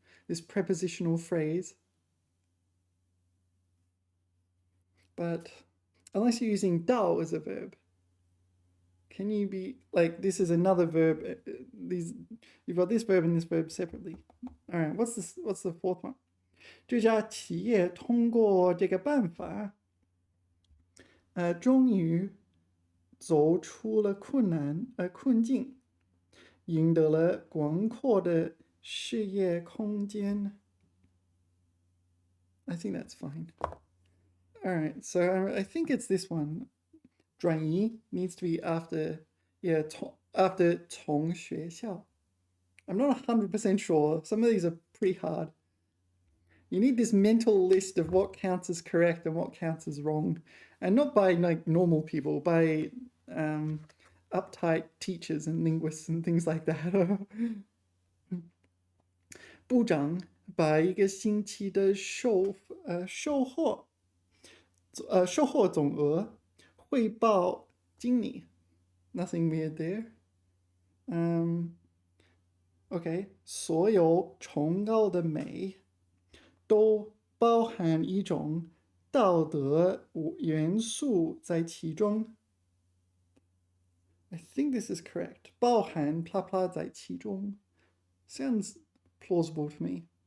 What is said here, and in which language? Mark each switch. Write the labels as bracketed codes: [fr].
[en] This prepositional phrase. But unless you're using 到 as a verb, can you be like this is another verb? You've got this verb and this verb separately. All right, what's the fourth one? [zh] 这家企业通过这个办法，终于走出了困境，赢得了广阔的事业空间。 [en] I think that's fine. All right, so I think it's this one. 转移 needs to be after, yeah, after 从学校.I'm not 100% sure. Some of these are pretty hard. You need this mental list of what counts as correct and what counts as wrong. And not by like normal people, by uptight teachers and linguists and things like that. [zh] 部长把一个星期的售货总额汇报经理. [en] Nothing weird there. [zh] OK， 所有崇高的美都包含一种道德元素在其中. [en] I think this is correct. 包含 blah blah 在其中 sounds plausible to me.